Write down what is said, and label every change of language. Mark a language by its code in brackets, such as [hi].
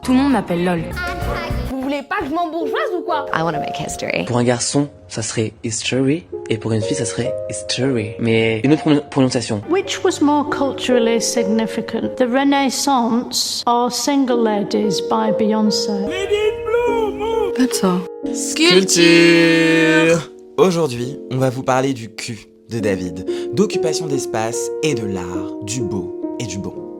[fr] Tout le monde m'appelle LOL. Vous voulez pas que je m'embourgeoise ou quoi? [en] I want to make history. [fr] Pour un garçon, ça serait history, et pour une fille, ça serait history. Mais une autre prononciation. [en] Which was more culturally significant, the Renaissance or Single Ladies by Beyoncé? That's all. Culture. [fr] Aujourd'hui, on va vous parler du cul de David, d'occupation d'espace et de l'art, du beau et du bon.